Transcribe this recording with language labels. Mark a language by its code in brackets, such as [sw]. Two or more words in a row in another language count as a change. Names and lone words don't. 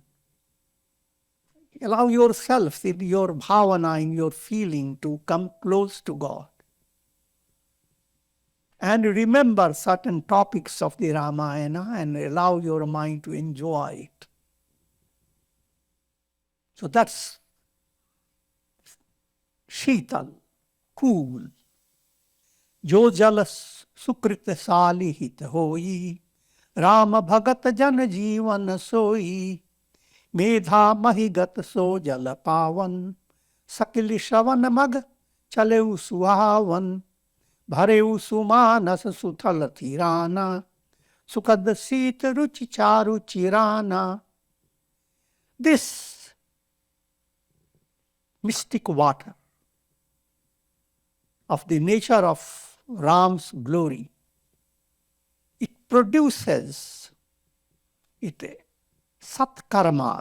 [en] Allow yourself in your bhavana, in your feeling, to come close to God. And remember certain topics of the Ramayana and allow your mind to enjoy it. So that's शीतल, cool. [awa] जो जल सुकृत साली हित होई, राम भगत जन जीवन सोई, मेधा महिगत सो जल पावन, सकल श्रवण मग चले सुहावन, भरे सुमानस सुथल थीराना, सुखद शीत रुचि चारु चिराना. [en] This mystic water of the nature of Ram's glory, it produces satkarmas.